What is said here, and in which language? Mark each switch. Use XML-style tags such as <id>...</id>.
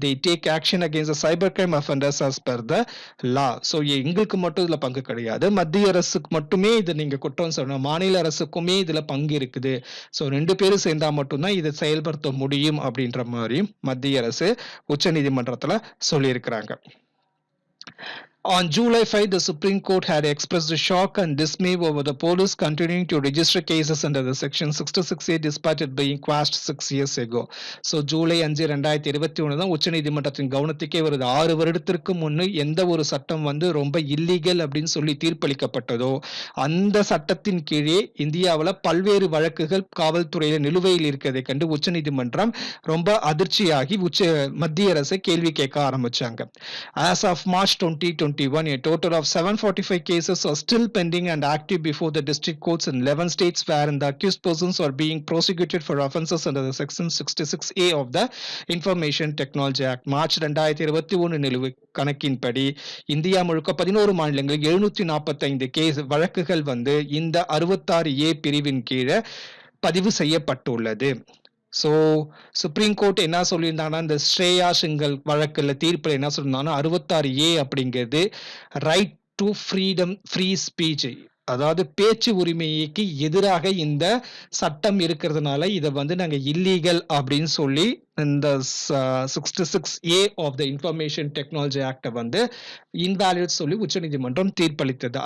<en>They take action against cyber crime offenders as per the law.</en> <ta>So எங்களுக்கு மட்டும் இதுல பங்கு கிடையாது, மத்திய அரசுக்கு மட்டுமே இது நீங்க குற்றம் சொல்லணும், மாநில அரசுக்குமே இதுல பங்கு இருக்குது. ஸோ 2 பேரும் சேர்ந்தா மட்டும்தான் இதை செயல்படுத்த முடியும் அப்படின்ற மாதிரி மத்திய அரசு உச்சநீதிமன்றத்துல சொல்லியிருக்கிறாங்க.</ta> <en>On July 5, the Supreme Court had expressed shock and dismay over the police continuing to register cases under the Section 66A despite it being quashed 6 years ago.</en> <ta>So, July 5, 2021 தான் உச்சநீதிமன்றத்தின் கவனத்துக்கே வருது. 6 வருடத்திற்கு முன்னு எந்த ஒரு சட்டம் வந்து ரொம்ப இல்லீகல் அப்படின்னு சொல்லி தீர்ப்பளிக்கப்பட்டதோ அந்த சட்டத்தின் கீழே இந்தியாவில் பல்வேறு வழக்குகள் காவல்துறையில நிலுவையில் இருக்கிறதை கண்டு உச்சநீதிமன்றம் ரொம்ப அதிர்ச்சியாகி மத்திய அரசை கேள்வி கேட்க ஆரம்பிச்சாங்க.</ta> <en>As of March 2021, a total of 745 cases are still pending and active before the district courts in 11 states wherein the accused persons are being prosecuted for offences under the section 66A of the Information Technology Act.</en> <ta>March 2021 நிலுவை கணக்கின்படி India முழுக்க 11 மாநிலங்களில் 745 case வழக்குகள் வந்து இந்த 66A பிரிவின் கீழே பதிவு செய்யப்பட்டுள்ளது. ஸோ சுப்ரீம் கோர்ட் என்ன சொல்லியிருந்தாங்கன்னா, இந்த ஸ்ரேயா சிங்கல் வழக்கில் தீர்ப்பில் என்ன சொல்லியிருந்தாங்கன்னா, 66A அப்படிங்கிறது</ta> <en>right to freedom free speech,</en> <ta>அதாவது பேச்சு உரிமைக்கு எதிராக இந்த சட்டம் இருக்கிறதுனால இதை வந்து நாங்கள் இல்லீகல் அப்படின்னு சொல்லி இந்த 66A of the information technology ஆக்டை வந்து இன்வாலிட் சொல்லி உச்சநீதிமன்றம் தீர்ப்பளித்தது.</ta>